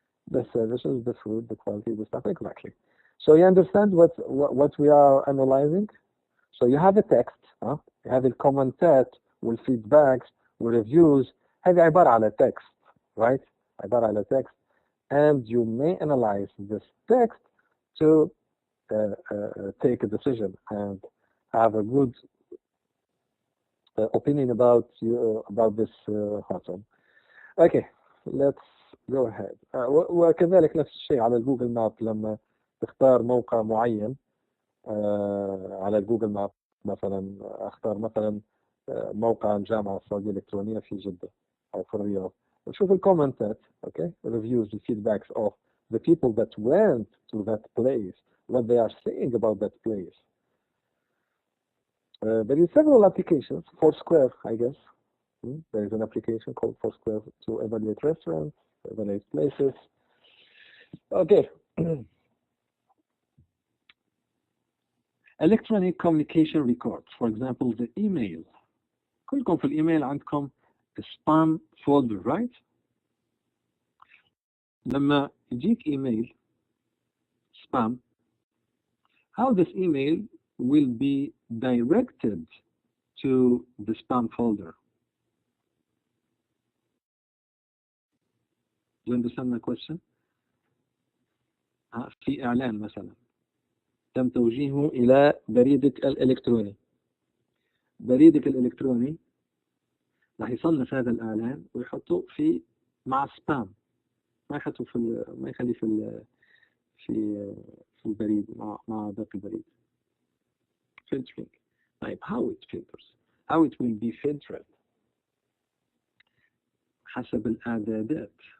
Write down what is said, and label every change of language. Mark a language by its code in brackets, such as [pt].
[en] The services, the food, the quality, the stuff, exactly. So you understand what we are analyzing? So you have a text, you have [ar] الكومنتات والفيدباكس والريفيوز. هذه عبارة على text, right? عبارة على [en] text, and you may analyze this text to take a decision and have a good opinion about this pattern. Okay, let's go ahead. [ar] وكذلك نفس الشيء على الجوجل ماب لما تختار موقع معين على الجوجل ماب، مثلا اختار مثلا موقع الجامعة السعودية الإلكترونية في جدة أو في الرياض، وشوف الكومنتات، okay, reviews, [en] the feedbacks of the people that went to that place, [ar] what they are saying about that place. [en] There is several applications. Foursquare, I guess. There is an application called Foursquare to evaluate restaurants, evaluate places. Okay. Electronic communication records, for example, the email. [ar] كلكم في الإيميل عندكم spam folder, right? لما يجيك إيميل [en] spam, how this email will be directed to the spam folder? Do you understand my question? [ar] في إعلان مثلا تم توجيهه إلى بريدك الإلكتروني. بريدك الإلكتروني راح يصنف هذا الإعلان ويحطه مع سبام، ما يحطه ما يخليه في البريد مع باقي البريد. [en] filtering. طيب how it filters? How it will be filtered؟ [ar] حسب الإعدادات.